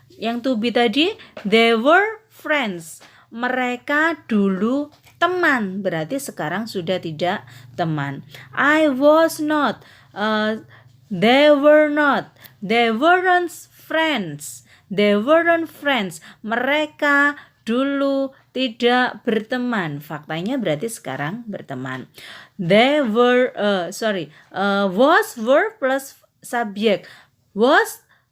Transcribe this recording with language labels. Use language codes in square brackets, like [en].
[en] Yang to be tadi, they were friends. [id] Mereka dulu teman, berarti sekarang sudah tidak teman. [en] I was not. They were not. They weren't friends. They weren't friends. [id] Mereka dulu tidak berteman. Faktanya berarti sekarang berteman. [en] They were was, were plus subjek. Was